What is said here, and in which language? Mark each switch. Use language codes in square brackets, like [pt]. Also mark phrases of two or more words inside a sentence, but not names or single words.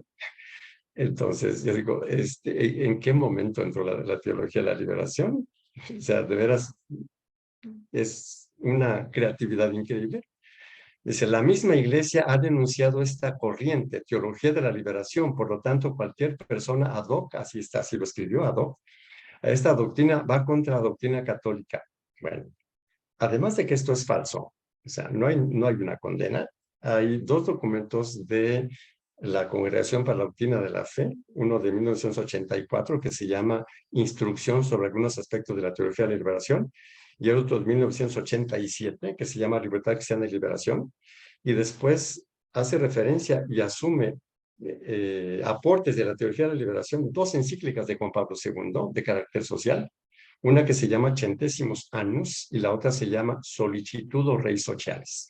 [es] Entonces, yo digo, ¿en qué momento entró la teología de la liberación? O sea, de veras, es una creatividad increíble. Dice, la misma iglesia ha denunciado esta corriente, teología de la liberación, por lo tanto, cualquier persona [la] ad hoc, [es] así está, así lo escribió [la] ad hoc, [es] a esta doctrina va contra la doctrina católica. Bueno, además de que esto es falso, o sea, no hay una condena, hay dos documentos de la Congregación para la Doctrina de la Fe, uno de 1984 que se llama Instrucción sobre algunos aspectos de la teología de la liberación, y el otro de 1987 que se llama Libertad Cristiana y Liberación, y después hace referencia y asume aportes de la teología de la liberación, dos encíclicas de Juan Pablo II de carácter social, una que se llama Centésimos Annus y la otra se llama Solicitudo Rei Socialis.